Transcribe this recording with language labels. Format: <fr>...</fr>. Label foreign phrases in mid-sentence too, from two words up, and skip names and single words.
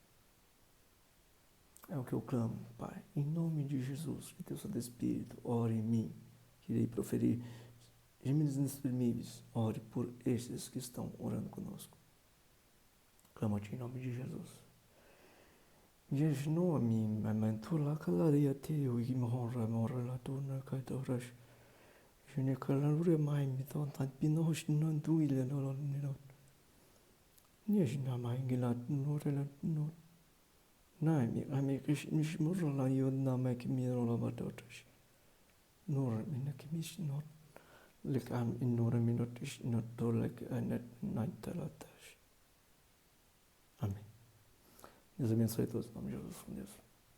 <pt>É o que eu clamo, Pai, em nome de Jesus, que Teu Santo Espírito ore em mim, que irei proferir gemidos inexprimíveis, ore por esses que estão orando conosco. Clamo-te em nome de Jesus. Yeshua mi mamentula kalaria teu imhora morala tuna katorash. Jene kalalure mai miton tan pinosh non duile no nino. Yeshna mai gilat norela no. Nai mi ame kish mishmurala yod na mek mirola batotash. Nor minakimish not. Lek am in nora minotish not dolek anet naitalatas. Amém. Deus abençoe todos, em nome de Jesus, com Deus.</pt>